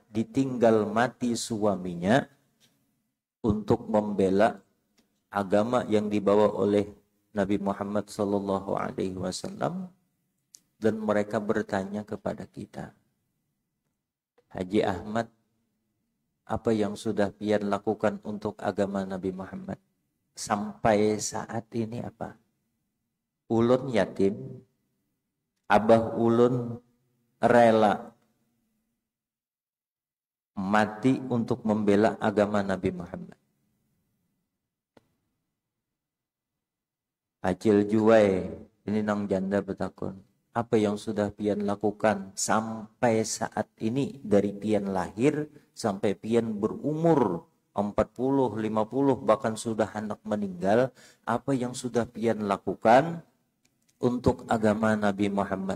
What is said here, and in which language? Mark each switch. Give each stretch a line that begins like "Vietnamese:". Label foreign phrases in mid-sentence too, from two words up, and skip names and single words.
Indonesian: ditinggal mati suaminya untuk membela agama yang dibawa oleh Nabi Muhammad
Arabic: sallallahu alaihi wasallam,
Indonesian: dan mereka bertanya kepada kita, Haji Ahmad, apa yang sudah pian lakukan untuk agama Nabi Muhammad? Sampai saat ini apa?
Banjar: Ulun yatim, abah ulun rela mati untuk membela agama Nabi Muhammad. Acil juai, ini nang janda bertakun,
Indonesian: apa yang sudah pian lakukan sampai saat ini, dari pian lahir sampai pian berumur 40, 50, bahkan sudah anak meninggal, apa yang sudah pian lakukan untuk agama Nabi Muhammad?